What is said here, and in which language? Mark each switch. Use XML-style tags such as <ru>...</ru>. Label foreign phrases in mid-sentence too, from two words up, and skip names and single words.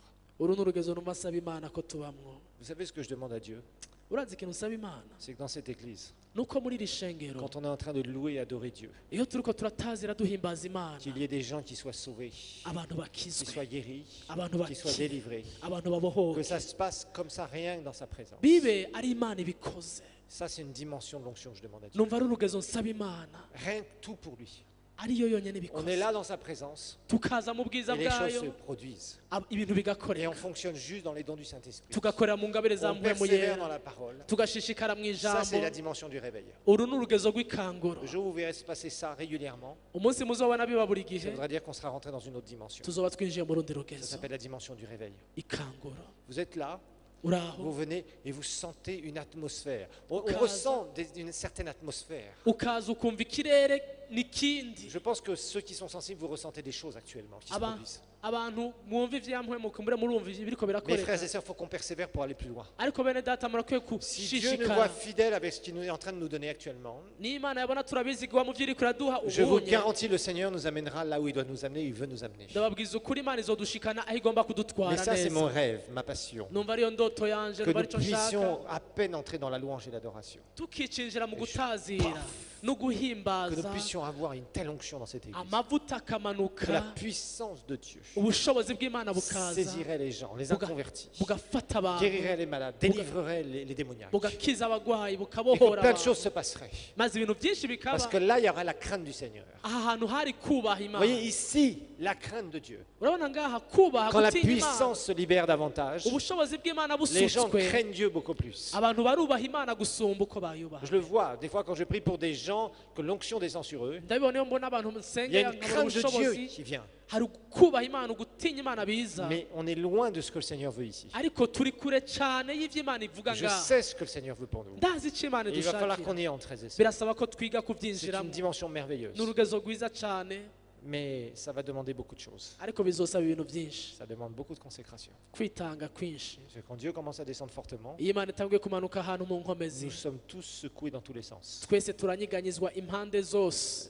<rn>uru ni urugezo numva asaba imana ko tubamwo.</rn> <fr>Vous savez ce que je demande à Dieu?</fr> <rn>urazi ikintu usaba imana</rn> <fr>C'est que dans cette église,</fr> <rn>nuko muri iri shengero</rn> <fr>quand on est en train de louer et adorer Dieu,</fr> <rn>iyo turiko turatazira duhimbaza imana</rn> <fr>qu'il y ait des gens qui soient sauvés,</fr> <rn>abantu</rn> <fr>qui</fr> <rn>bakizwe,</rn> <fr>soient guéris,</fr> <rn>abantu</rn> <fr>qui soient</fr> <rn>bakire,</rn> <fr>délivrés,</fr> <rn>abantu</rn> <fr>que</fr> <rn>babohoke,</rn> <fr>ça se passe comme ça, rien que dans sa présence.</fr> <rn>bibe ari imana ibikoze.</rn> <fr>Ça, c'est une dimension de l'onction que je demande à Dieu.</fr> <rn>numva ari urugezo nsaba imana</rn> <fr>Rien que tout pour lui.</fr> <rn>ariyo yonyine</rn> <fr>On est</fr> <rn>ibikoze,</rn> <fr>là dans sa présence</fr> <rn>tukaza mu bwiza</rn> <fr>et les choses se</fr> <rn>bwayo</rn> <fr>produisent.</fr> <rn>ibintu</rn> <fr>Et</fr> <rn>bigakoreka,</rn> <fr>on fonctionne juste dans les dons du Saint-Esprit.</fr> <rn>tugakorera mu ngabire za</rn> <fr>On</fr> <rn>mpwemu</rn> <fr>persévère dans</fr> <rn>yera,</rn> <fr>la parole.</fr> <rn>tugashishikara mu</rn> <fr>Ça, c'est</fr> <rn>ijambo.</rn> <fr>la dimension du réveil.</fr> <rn>uru ni urugezo rw'ikanguro.</rn> <fr>Le jour où vous verrez se passer ça régulièrement,</fr> <rn>umunsi muzobona biba buri</rn> <fr>ça</fr> <rn>gihe</rn> <fr>voudra dire qu'on sera rentré dans une autre dimension.</fr> <rn>tuzoba twinjiye mu rundi</rn> <fr>Ça</fr> <rn>rugezo,</rn> <fr>s'appelle la dimension du réveil.</fr> <rn>ikanguro.</rn> <fr>Vous êtes là,</fr> <rn>uraho</rn> <fr>vous venez et vous sentez une atmosphère. On</fr> <rn>Ukaza.</rn> <fr>ressent une certaine atmosphère.</fr> <rn>ukaza ukumva ikirere n'ikindi.</rn> <fr>Je pense que ceux qui sont sensibles, vous ressentez des choses actuellement qui se</fr> <rn>Aba-</rn> <fr>produisent.</fr> <rn>abantu mwumva ivyampwemu kumbure murumva ibiriko</rn> <fr>Mes frères</fr> <rn>birakoreka,</rn> <fr>et sœurs, il faut qu'on persévère pour aller plus loin.</fr> <rn>ariko bene data murakwiye</rn> <fr>Si Dieu nous voit</fr> <rn>kushishikara.</rn> <fr>fidèles avec ce qu'il nous est en train de nous donner actuellement,</fr> <rn>n'imana yabona turabizigwa mu vy'iriko iraduha</rn> <fr>je vous</fr> <rn>ubunye,</rn> <fr>garantis, le Seigneur nous amènera là où il doit nous amener, il veut nous amener.</fr> <rn>ndababwiza ukuri imana izodushikana aho igomba</rn> <fr>Mais</fr> <rn>kudutwara</rn> <fr>ça, c'est mon</fr> <rn>neza.</rn> <fr>rêve, ma passion.</fr> <rn>numva ariyo ndoto yanje,</rn> <fr>Que</fr> <rn>numva</rn> <fr>nous</fr> <rn>arico nshaka,</rn> <fr>puissions à peine entrer dans la louange et l'adoration.</fr> <rn>tukicinjira mu gutazira no</rn> <fr>Que nous</fr> <rn>guhimbaza,</rn> <fr>puissions avoir une telle onction dans cette église.</fr> <rn>amavuta</rn> <fr>Que la</fr> <rn>akamanuka,</rn> <fr>puissance de Dieu</fr> <rn>ubushobozi bw'imana bukaza,</rn> <fr>saisirait les gens, les</fr> <rn>buga-</rn> <fr>inconvertis,</fr> <rn>bugafata abantu,</rn> <fr>guérirait les malades, délivrerait les démoniaques.</fr> <rn>bugakiza abagwayi,</rn> <fr>Et que</fr> <rn>bukabohora</rn> <fr>plein de choses</fr> <rn>abantu,</rn> <fr>se passeraient.</fr> <rn>maze ibintu byinshi bikaba.</rn> <fr>Parce que là, il y aura la crainte du Seigneur.</fr> <rn>aha hantu hari kubaha</rn> <fr>Vous</fr> <rn>imana.</rn> <fr>voyez ici, la crainte de Dieu.</fr> <rn>urabona ngaha kubaha</rn> <fr>Quand la</fr> <rn>gutinya imana,</rn> <fr>puissance se libère davantage,</fr> <rn>ubushobozi bw'imana</rn> <fr>les gens</fr> <rn>busutswe,</rn> <fr>craignent Dieu beaucoup plus.</fr> <rn>abantu barubaha imana gusumba uko bayubaha.</rn> <fr>Je le vois, des fois quand je prie pour des gens, que l'onction descend sur eux,</fr> <rn>ndabibona iyo mbona abantu</rn> <fr>il y a</fr> <rn>nsengera</rn> <fr>une</fr> <rn>nkabona</rn> <fr>crainte de Dieu</fr> <rn>ubushobozi,</rn> <fr>qui vient.</fr> <rn>hari kubaha imana, gutinya imana biza,</rn> <fr>Mais on est loin de ce que le Seigneur veut ici.</fr> <rn>ariko turi kure cyane y'ivyo imana ivuga</rn> <fr>Je</fr> <rn>ngaha.</rn> <fr>sais ce que le Seigneur veut pour nous.</fr> <rn>ndazi icyo imana</rn> <fr>Et il va falloir</fr> <rn>idushakira,</rn> <fr>qu'on y entre, frères et sœurs.</fr> <rn>birasaba ko twiga</rn> <fr>C'est une</fr> <rn>kubyinjiramo.</rn> <fr>dimension merveilleuse.</fr> <rn>ni urugezo rwiza cyane,</rn> <fr>Mais ça va demander beaucoup de choses.</fr> <rn>ariko bizosaba ibintu byinshi,</rn> <fr>Ça demande beaucoup de consécration.</fr> <rn>kwitanga kwinshi.</rn> <fr>C'est quand Dieu commence à descendre fortement,</fr> <rn>iyo imana itanguye kumanuka ahantu mu nkomezi,</rn> <fr>nous sommes tous secoués dans tous les sens.</fr> <rn>twese turanyiganyizwa impande zose,</rn>